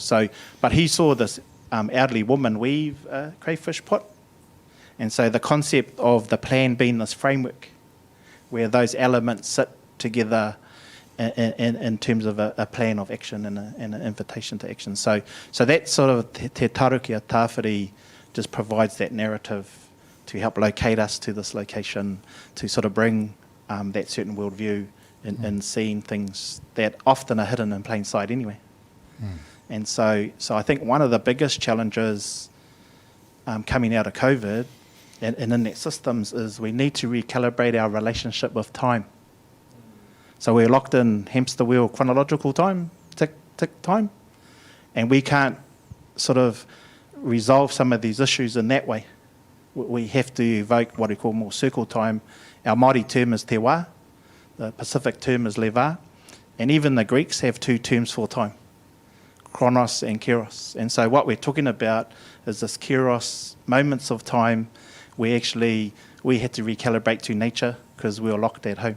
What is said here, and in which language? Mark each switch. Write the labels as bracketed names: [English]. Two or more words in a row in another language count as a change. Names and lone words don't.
[English] So, but he saw this elderly woman weave a crayfish pot. And so the concept of the plan being this framework where those elements sit together in terms of a plan of action and an invitation to action. So that sort of [Māori] te taruki a tāwhiri [English] just provides that narrative to help locate us to this location, to sort of bring that certain worldview in seeing things that often are hidden in plain sight anyway. And so I think one of the biggest challenges coming out of COVID and in that systems is we need to recalibrate our relationship with time. So we're locked in hamster wheel chronological time, tick, tick time, and we can't sort of resolve some of these issues in that way. We have to evoke what we call more circle time. Our Māori term is [Māori] te wā, [English] the Pacific term is [Samoan] le wā, [English] and even the Greeks have two terms for time, chronos and kairos. And so what we're talking about is this kairos moments of time where actually we had to recalibrate to nature because we were locked at home.